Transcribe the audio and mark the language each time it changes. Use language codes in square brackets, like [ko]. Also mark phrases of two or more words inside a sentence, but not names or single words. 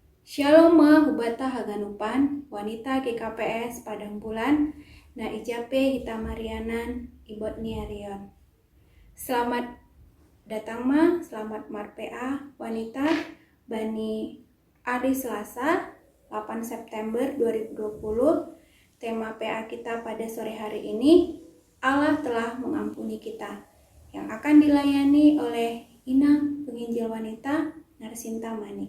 [bts] Shalom ma hubata haganupan, wanita GKPS Padang Bulan, na ijape hita Marianan, ibot niarion. [id] Selamat datang [bts] ma, selamat marpea, [id] wanita, bani hari Selasa, 8 September 2020. Tema PA kita pada sore hari ini, Allah telah mengampuni kita, yang akan dilayani oleh Inang Penginjil Wanita Narsinta Manik.